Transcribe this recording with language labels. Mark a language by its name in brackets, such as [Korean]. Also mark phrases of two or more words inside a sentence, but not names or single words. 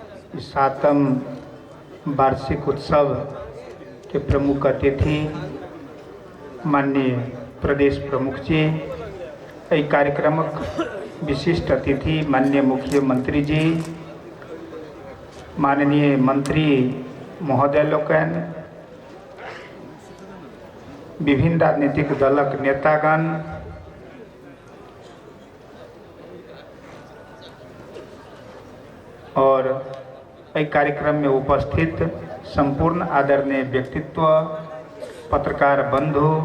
[Maithili] इस 7म वार्षिक उत्सव के प्रमुख अतिथि माननीय प्रदेश प्रमुख जी, एहि कार्यक्रमक विशिष्ट अतिथि माननीय मुख्यमंत्री जी, माननीय मंत्री महोदय लोकन, विभिन्न राजनीतिक दलक नेतागण, और एहि कार्यक्रम में उपस्थित संपूर्ण आदरणीय व्यक्तित्व, पत्रकार बंधु,